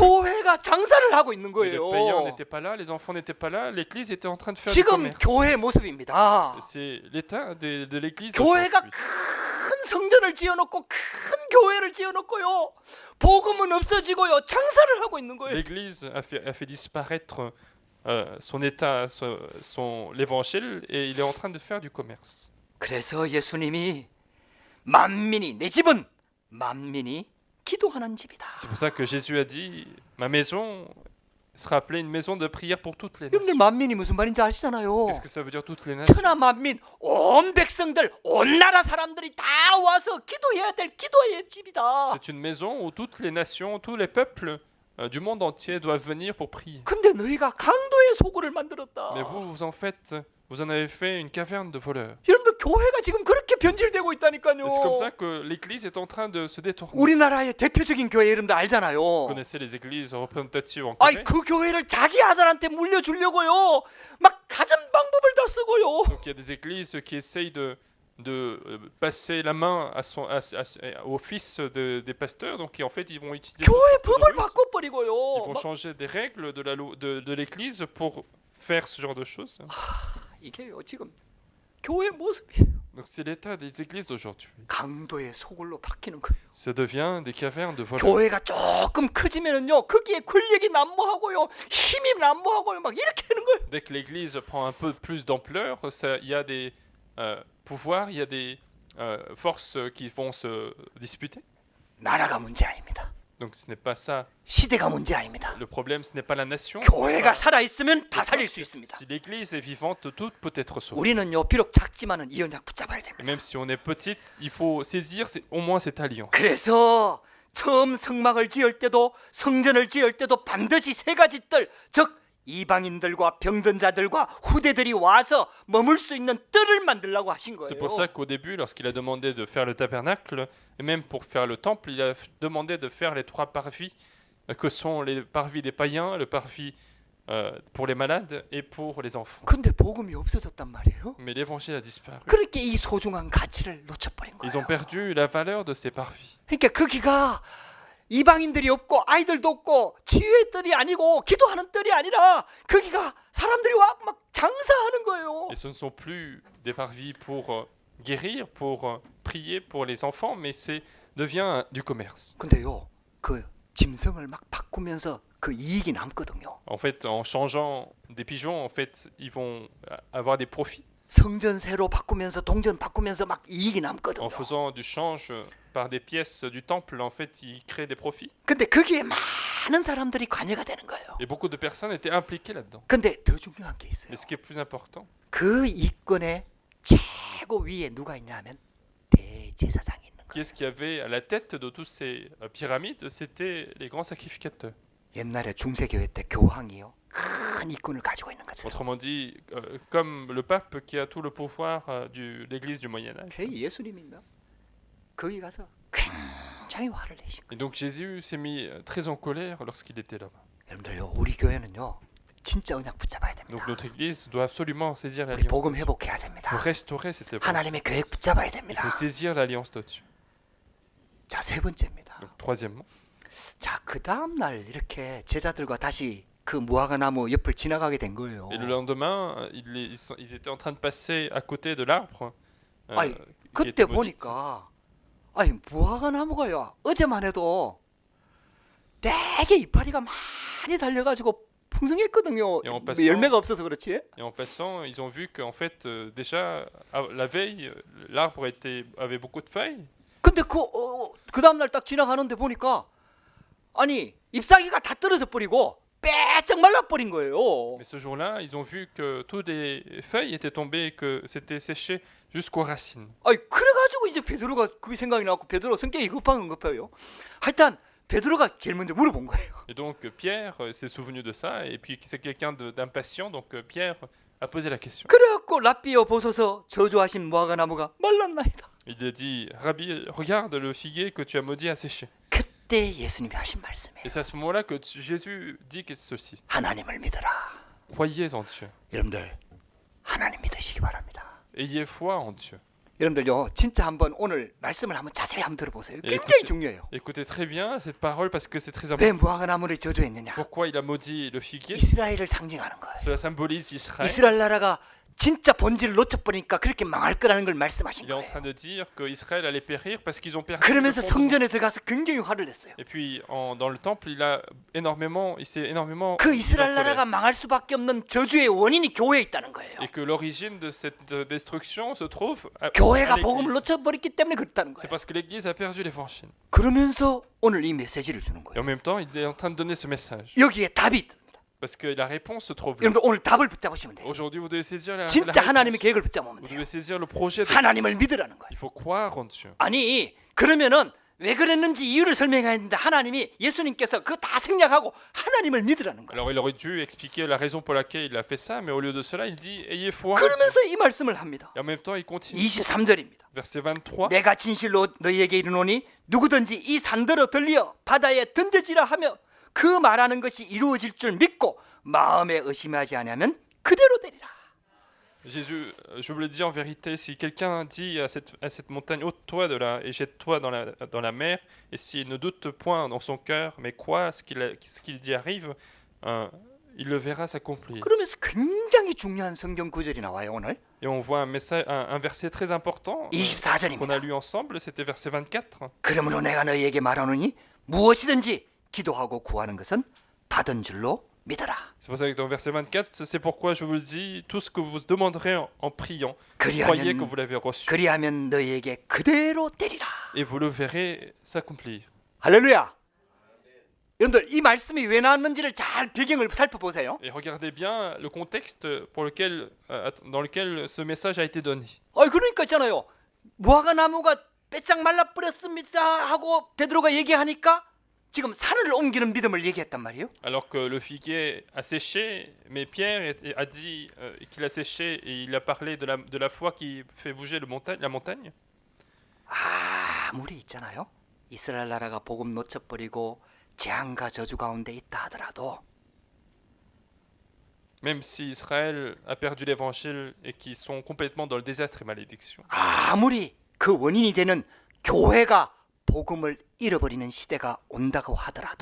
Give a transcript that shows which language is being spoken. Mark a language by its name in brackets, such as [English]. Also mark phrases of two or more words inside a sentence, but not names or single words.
[Korean] 교회가 장사를 하고 있는 [French] Mais les païens [Korean] 거예요. [French] n'étaient pas là, les enfants n'étaient pas là, l'église était en train de faire du [Korean] 지금 [French] commerce. [Korean] 교회의 모습입니다. [French] C'est l'état de l'église. [Korean] 교회가 [French] aujourd'hui. [Korean] 큰 성전을 지어놓고 큰 교회를 지어놓고요 복음은 없어지고요 장사를 하고 있는 거예요. [French] L'église a fait disparaître son état, l'évangile, et il est en train de faire du commerce. [Korean] 그래서 예수님이 만민이 내 집은 만민이 기도하는 집이다. [French] C'est pour ça que Jésus a dit, ma maison sera appelée une maison de prière pour toutes les [Korean] 여러분들 [French] nations. [Korean] 만민이 무슨 말인지 아시잖아요. [French] Qu'est-ce que ça veut dire toutes les nations? [Korean] 천하 만민 온 백성들 온 나라 사람들이 다 와서 기도해야 될 기도의 집이다. [French] C'est une maison où toutes les nations, tous les peuples du monde entier doivent venir pour prier. [Korean] 근데 너희가 강도의 소굴을 만들었다. [French] Mais vous en avez fait une caverne de voleurs. [Korean] 여러분들 교회가 지금 그렇게 변질되고 있다니까요. [French] Et c'est comme ça que l'église est en train de se détourner. [Korean] 우리나라의 대표적인 교회 여러분들 알잖아요. [French] Vous connaissez les églises représentatives en [Korean] 아이 [French] Corée. [Korean] 그 교회를 자기 아들한테 물려주려고요. 막 가진 방법을 다 쓰고요. [French] Donc il y a des églises qui essayent de passer la main au fils des pasteurs. Donc en fait, ils vont utiliser [Korean] 교회 [French] beaucoup de [Korean] 법을 [French] ruses. Ils [Korean] 바꿔버리고요. [French] vont changer des règles de l'église pour faire ce genre de choses. [Korean] 이게요 지금 교회 모습이에요. [French] Donc c'est l'état des églises d'aujourd'hui. [Korean] 강도의 소굴로 바뀌는 거예요. [French] Ça devient des cavernes de voleurs. [Korean] 교회가 조금 커지면은요 거기에 권력이 난무하고요 힘이 난무하고요 막 이렇게 되는 거예요. [French] Dès que l'église prend un peu plus d'ampleur, il y a des pouvoirs, il y a forces qui vont se disputer. [Korean] 나라가 문제 아닙니다. [French] Donc ce n'est pas ça. [Korean] 시대가 문제 아닙니다. [French] Le problème, ce n'est pas la nation. [Korean] 교회가 살아 있으면 다 살릴 수 있습니다. [French] Si l'Église est vivante, tout peut être sauvé. [Korean] 우리는요 비록 작지만은 이 언약 붙잡아야 [French] Et [Korean] 됩니다. [French] même si on est petite, il faut saisir au moins cette alliance. [Korean] 그래서 처음 성막을 지을 때도 성전을 지을 때도 반드시 세 가지 뜰, 즉 이방인들과 병든 자들과 후대들이 와서 머물 수 있는 뜰을 만들라고 하신 거예요. [French] C'est pour ça qu'au début, lorsqu'il a demandé de faire le tabernacle, et même pour faire le temple, il a demandé de faire les 3 parvis, que sont les parvis des païens, le parvis pour les malades et pour les enfants. [Korean] 근데 복음이 없어졌단 말이에요. [French] Mais l'évangile a disparu. [Korean] 그렇게 이 소중한 가치를 놓쳐버린 [French] Ils [Korean] 거예요. [French] ont perdu la valeur de ces parvis. [Korean] 그러니까 거기가 이방인들이 없고 아이들도 없고 치유의 뜰이 아니고 기도하는 뜰이 아니라 거기가 사람들이 와 막 장사하는 거예요. [French] Et ce ne sont plus des parvis pour guérir, pour prier pour les enfants, mais c'est devient du commerce. [Korean] 근데요 그 짐승을 막 바꾸면서 그 이익이 남거든요. [French] En fait, en changeant des pigeons, en fait, ils vont avoir des profits. [Korean] 성전 새로 바꾸면서 동전 바꾸면서 막 이익이 남거든요. [French] En faisant du change par des pièces du temple, en fait, ils créent des profits. [Korean] 근데 거기에 많은 사람들이 관여가 되는 거예요. [French] Et beaucoup de personnes étaient impliquées là-dedans. [Korean] 근데 더 중요한 게 있어요. [French] Mais ce qui est plus important, [Korean] 그 이권의 최고 위에 누가 있냐면 대제사장이 있는 [French] qui [Korean] 거예요. [French] est-ce qu'il y avait à la tête de toutes ces pyramides? C'était les grands sacrificateurs. [Korean] 옛날에 중세교회 때 교황이요 큰 이권을 가지고 있는 거죠. [French] Autrement dit, comme le pape qui a tout le pouvoir de l'église du Moyen-Âge. [Korean] 그 예수님입니다. 거기 가서 굉장히 화를 내신 거예요. [French] Et donc Jésus s'est mis très en colère lorsqu'il était là-bas. [Korean] 여러분들요 우리 교회는요 진짜 언약 붙잡아야 됩니다. [French] Donc notre église doit absolument saisir [Korean] 우리 [French] l'alliance. [Korean] 복음 회복해야 [French] Il faut [Korean] 됩니다. [French] restaurer cette époque. [Korean] 하나님의 계획 붙잡아야 [French] Il [Korean] 됩니다. [French] faut saisir l'alliance là-dessus. [Korean] 자, 세 번째입니다. [French] Donc troisièmement, [Korean] 자, 그 다음 날 이렇게 제자들과 다시 그 무화과 나무 옆을 지나가게 된 거예요. [French] et le lendemain, ils étaient en train de passer à côté de l'arbre. [Korean] 아니, [French] qui était [Korean] 그때 [French] maudite. [Korean] 보니까 아니 무화과 나무가요 어제만 해도 되게 이파리가 많이 달려가지고 풍성했거든요. [French] Et en passant- [Korean] 열매가 없어서 그렇지. [French] Et en passant, ils ont vu qu'en fait, déjà, la veille, l'arbre avait beaucoup de feuilles. [Korean] 근데 그 다음 날 딱 지나가는데 보니까 아니 잎사귀가 다 떨어져 버리고 빼쩍 말라버린 거예요. [French] Mais ce jour-là, ils ont vu que toutes les feuilles étaient tombées et que c'était séché jusqu'aux racines. [Korean] 아니 그래가지고 이제 베드로가 그게 생각이 나고 베드로 성격이 급해요. 하여튼 베드로가 제일 먼저 물어본 거예요. [French] Et donc Pierre s'est souvenu de ça, et puis c'est quelqu'un d'impatient, donc Pierre a posé la question. [Korean] 그래갖고 라비어 보소서 저주하신 무화과 나무가 말랐나이다. [French] Il a dit, Rabbi, regarde le figuier que tu as maudit a séché. [Korean] 그때 예수님이 하신 말씀이에요. [French] Et c'est à ce moment-là que Jésus dit que ceci. [Korean] 하나님을 믿어라. [French] Croyez en Dieu. [Korean] 여러분들 하나님 믿으시기 바랍니다. [French] Ayez foi en Dieu. [Korean] 여러분들요 진짜 한번 오늘 말씀을 한번 자세히 한번 들어보세요. 예, 굉장히 그때- 중요해요. [French] Écoutez très bien cette parole parce que c'est très [Korean] 왜 [French] important. [Korean] 무화과 나무를 저주했느냐? [French] Pourquoi il a maudit le figuier? [Korean] 이스라엘을 상징하는 거예요. [French] Cela symbolise Israël. [Korean] 이스라엘 나라가 진짜 본질을 놓쳐버리니까 그렇게 망할 거라는 걸 말씀하신 [French] Il est en [Korean] 거예요. [French] train de dire qu'Israël allait périr parce qu'ils ont perdu. le [Korean] 그러면서 [French] fondement. [Korean] 성전에 들어가서 굉장히 화를 냈어요. [French] Et puis dans le temple, il s'est énormément [Korean] 그 [French] mis en [Korean] 이스라엘 [French] colère. [Korean] 나라가 망할 수밖에 없는 저주의 원인이 교회에 있다는 거예요. [French] Et que l'origine de cette destruction se trouve à [Korean] 교회가 [French] l'église. [Korean] 복음을 놓쳐버렸기 때문에 그렇다는 [French] C'est [Korean] 거예요. [French] parce que l'Église a perdu l'évangile. [Korean] 그러면서 오늘 이 메시지를 주는 [French] Et [Korean] 거예요. [French] en même temps, il est en train de donner ce message. [Korean] 여기에 답이 있습니다. [French] Parce que la réponse se trouve là. [Korean] 여러분들 오늘 답을 붙잡으시면 돼요. [French] Aujourd'hui, vous devez saisir la [Korean] 진짜 하나님의 [French] réponse. [Korean] 계획을 붙잡으면 [French] Vous [Korean] 돼요. [French] devez saisir le projet de Dieu. [Korean] 하나님을 믿으라는 거예요. [French] Il faut croire en Dieu. [Korean] 아니 그러면은 왜 그랬는지 이유를 설명해야 했는데 하나님이 예수님께서 그거 다 생략하고 하나님을 믿으라는 거예요. [French] Alors, il aurait dû expliquer la raison pour laquelle il a fait ça, mais au lieu de cela, il dit ayez foi en Dieu. [Korean] 그러면서 이 말씀을 합니다. [French] Et en même temps, il continue. [Korean] 23절입니다. [French] Verset 23. [Korean] 내가 진실로 너희에게 이르노니 누구든지 이 산더러 들려 바다에 던져지라 하며 그 말하는 것이 이루어질 줄 믿고 마음에 의심하지 않으면 그대로 되리라. [French] Jésus, je vous le dis en vérité, si quelqu'un dit à cette montagne, ôte-toi de là et jette-toi dans la mer, et s'il ne doute point dans son cœur, mais croit ce qu'il dit arrive, il le verra s'accomplir. [Korean] 그러면서 굉장히 중요한 성경 구절이 나와요 오늘. [French] Et on voit un verset très important qu'on [Korean] 24절입니다. [French] a lu ensemble, c'était verset 24. [Korean] 그러므로 내가 너희에게 말하노니 무엇이든지 기도하고 구하는 것은 받은 줄로 믿어라. [French] C'est pour ça que dans verset 24, c'est pourquoi je vous le dis, tout ce que vous demanderez en priant, croyez que vous l'avez reçu. [Korean] 그리하면 너희에게 그대로 되리라. [French] Et vous le verrez s'accomplir. [Korean] 할렐루야. 여러분들 이 말씀이 왜 나왔는지를 잘 배경을 살펴보세요. [French] Et regardez bien le contexte dans lequel ce message a été donné. [Korean] 그러니까 있잖아요. 무화과 나무가 빼짝 말라 뿌렸습니다 하고 베드로가 얘기하니까 지금 산을 옮기는 믿음을 얘기했단 말이에요. [French] Alors que le figuier a séché, mais Pierre a dit qu'il a séché et il a parlé de la foi qui fait bouger la montagne. [Korean] 아무리 있잖아요. 이스라엘 나라가 복음 놓쳐버리고 재앙과 저주 가운데 있다 하더라도 [French] Même si Israël a perdu l'évangile et qu'ils sont complètement dans le désastre et malédiction. [Korean] 아무리 그 원인이 되는 교회가 복음을 잃어버리는 시대가 온다고 하더라도